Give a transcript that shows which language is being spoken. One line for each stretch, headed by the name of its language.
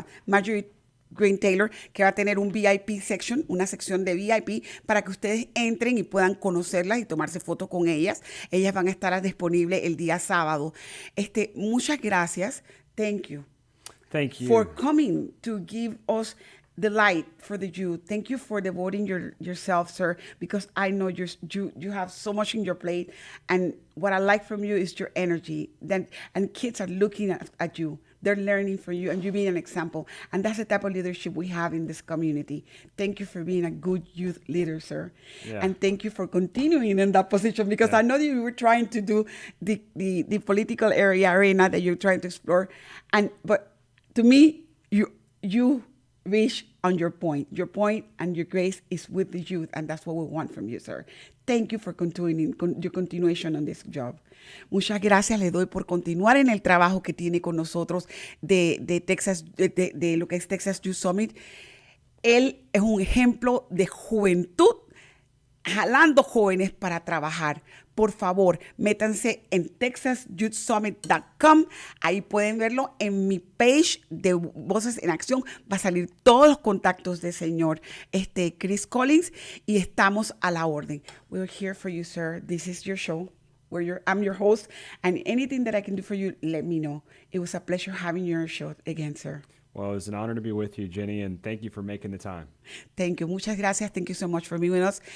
Spanish: Marjorie Green Taylor, que va a tener un
English: VIP section,
Spanish: una sección de VIP para que ustedes entren y puedan conocerlas y tomarse fotos con ellas. Ellas van a estar disponibles el día sábado. Muchas gracias.
English: Thank you. Thank you. for coming to give us the light for the youth. Thank you for devoting yourself, sir, because I know you have so much in your plate. And what I like from you is your energy. And kids are looking at you. They're learning from you, and you being an example. And that's the type of leadership we have in this community. Thank you for being a good youth leader, sir. Yeah. And thank you for continuing in that position, because I know that you were trying to do the political arena that you're trying to explore. But to me, you reach on your point. Your point and your grace is with the youth, and that's what we want from you, sir. Thank you for continuing your continuation on this job.
Spanish: Muchas gracias le doy por continuar en el trabajo que tiene con nosotros de Texas, de lo que es Texas Youth Summit. Él es un ejemplo de juventud, jalando jóvenes para trabajar. Por favor, métanse en texasyouthsummit.com. Ahí pueden verlo en mi page de Voces en Acción. Va a salir todos los contactos del señor Chris Collins, y estamos a la orden.
English: We're here for you, sir. This is your show. I'm your host, and anything that I can do for you, let me know. It was a pleasure having you on your show again, sir. Well, it was an honor to be with you, Jenny, and thank you for making the time. Thank you.
Spanish: Muchas gracias.
English: Thank you so much for being with us.